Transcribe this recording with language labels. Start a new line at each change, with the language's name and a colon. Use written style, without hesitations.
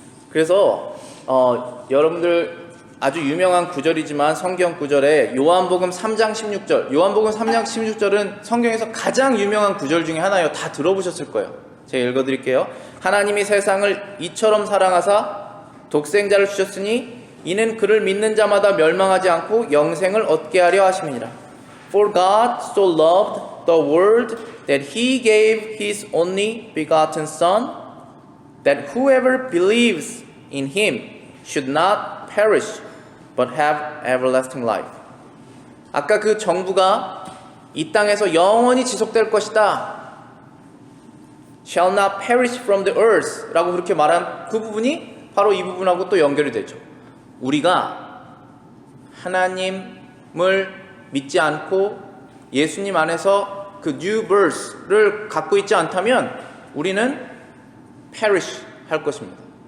Korean: 그래서 여러분들 아주 유명한 구절이지만 성경 구절에 요한복음 3장 16절, 요한복음 3장 16절은 성경에서 가장 유명한 구절 중에 하나예요. 다 들어보셨을 거예요. 제가 읽어드릴게요. 하나님이 세상을 이처럼 사랑하사 독생자를 주셨으니 이는 그를 믿는 자마다 멸망하지 않고 영생을 얻게 하려 하심이니라.
English: For God so loved the world that he gave his only begotten Son, that whoever believes in him should not perish, but have everlasting life.
Korean: 아까 그 정부가 이 땅에서 영원히 지속될 것이다.
English: Shall not perish from the earth
Korean: 라고 그렇게 말한 그 부분이 바로 이 부분하고 또 연결이 되죠. 우리가 하나님을 믿지 않고 예수님 안에서 그
English: new birth
Korean: 를 갖고 있지 않다면 우리는 perish 할 것입니다.